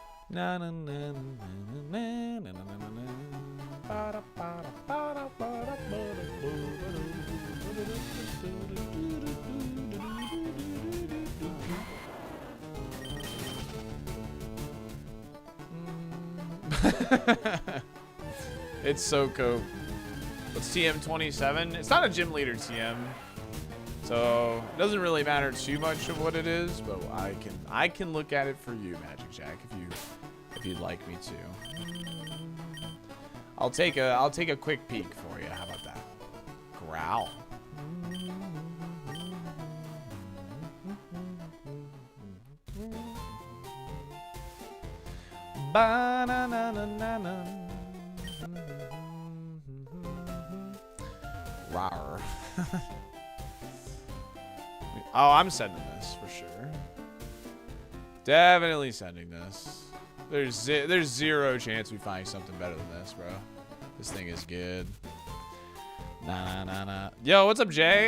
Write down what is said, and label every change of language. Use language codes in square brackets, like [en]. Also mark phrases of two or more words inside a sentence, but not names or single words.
[en] Na na na na na na na na na na. Ba-da, ba-da, ba-da, ba-da, ba-da, it's so cool. What's TM 27? It's not a gym leader TM, so it doesn't really matter too much of what it is. But I can look at it for you, Magic Jack, if you'd like me to. I'll take a quick peek for you. How about that? Growl. Ba-na-na-na-na-na. Rawr. Oh, I'm sending this for sure. Definitely sending this. There's zero chance we find something better than this, bro. This thing is good. Nah, nah, nah. Yo, what's up, Jay?